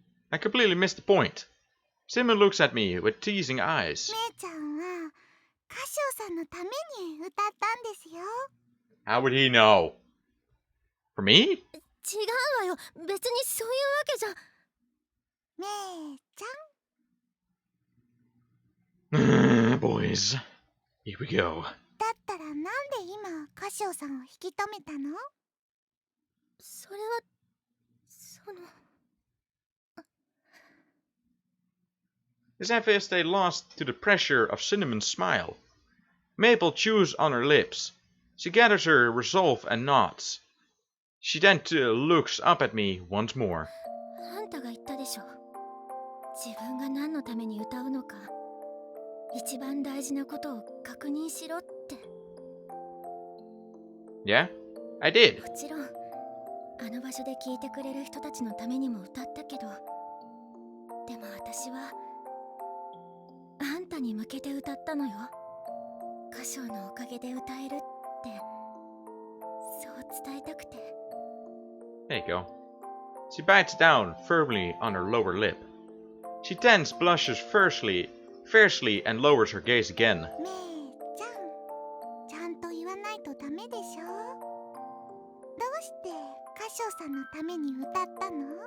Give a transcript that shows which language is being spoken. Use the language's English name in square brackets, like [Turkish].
[English] I completely missed the point. Simon looks at me with teasing eyes. [Japanese] 姉ちゃんは歌唱さんのために歌ったんですよ。 [English] How would he know? For me? [Japanese] 違うわよ、別にそういうわけじゃ。めいちゃん [English] Boys, here we go. [Japanese] だったらなんで今歌唱さんを引き止めたの？それはその [English] As if as they lost to the pressure of Cinnamon's smile. Maple chews on her lips. She gathers her resolve and nods. She then looks up at me once more. [Japanese] あんたが言ったでしょ。自分が何のために歌うのか、一番大事なことを確認しろって。 [English] Yeah, I did. [Japanese] もちろんあの場所で聴いてくれる人たちのためにも歌ったけど、でも私はあんたに向けて歌ったのよ。歌唱のおかげで歌えるってそう伝えたくて。 [English] There you go. She bites down firmly on her lower lip. She then blushes fiercely and lowers her gaze again. [Japanese] めいちゃん、ちゃんと言わないとダメでしょ。どうして歌唱さんのために歌ったの？